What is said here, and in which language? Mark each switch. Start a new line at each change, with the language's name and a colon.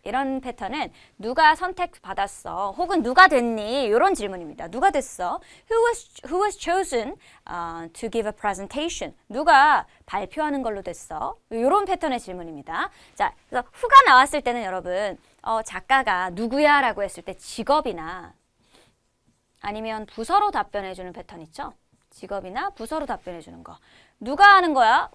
Korean: 이런 패턴은 누가 선택받았어? 혹은 누가 됐니? 이런 질문입니다. 누가 됐어?
English: who was chosen to give a presentation?
Korean: 누가 발표하는 걸로 됐어? 이런 패턴의 질문입니다. 자, 그래서 who가 나왔을 때는 여러분, 작가가 누구야? 라고 했을 때 직업이나 아니면 부서로 답변해주는 패턴 있죠? 직업이나 부서로 답변해주는 거. 누가 하는 거야?